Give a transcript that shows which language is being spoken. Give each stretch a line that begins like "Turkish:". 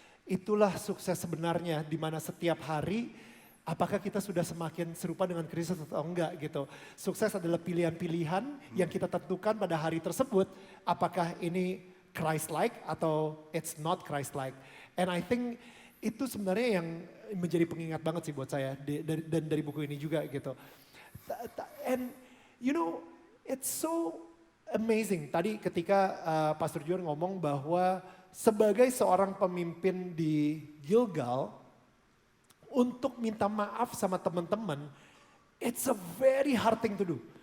Indonesian: Itulah sukses sebenarnya, di mana setiap hari apakah kita sudah semakin serupa dengan Kristus atau enggak gitu. Sukses adalah pilihan-pilihan yang kita tentukan pada hari tersebut, apakah ini Christ-like atau
English: it's not Christ-like. And I think
Indonesian: itu sebenarnya yang menjadi pengingat banget sih buat saya dan dari buku ini juga gitu.
English: And you know, it's so amazing.
Indonesian: Tadi ketika Pastor Juan ngomong bahwa sebagai seorang pemimpin di Gilgal, untuk minta maaf sama teman-teman,
English: it's a very hard thing to do.